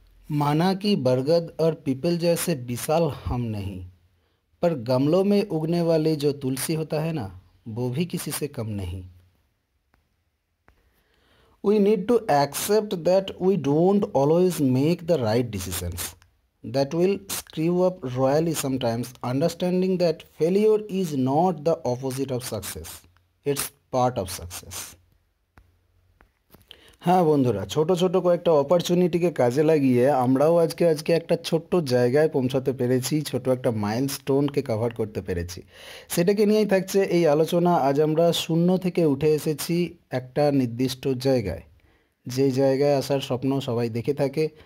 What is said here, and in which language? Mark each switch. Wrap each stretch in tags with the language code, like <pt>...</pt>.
<hi>माना कि बरगद और पीपल जैसे विशाल हम नहीं, पर गमलों में उगने वाली जो तुलसी होता है ना, वो भी किसी से कम नहीं।</hi> <en>We need to accept that we don't always make the right decisions. That will screw up royally sometimes, understanding that failure is not the opposite of success. It's part of success.</en> <bn>হ্যাঁ বন্ধুরা, ছোট ছোট কয়েকটা অপরচুনিটিকে কাজে লাগিয়ে আমরাও আজকে একটা ছোট্ট জায়গায় পৌঁছাতে পেরেছি, ছোট একটা মাইলস্টোনকে কভার করতে পেরেছি। সেটাকে নিয়েই থাকছে এই আলোচনা। আজ আমরা শূন্য থেকে উঠে এসেছি একটা নির্দিষ্ট জায়গায়, যে জায়গায় আসার স্বপ্ন সবাই দেখে থাকে।</bn>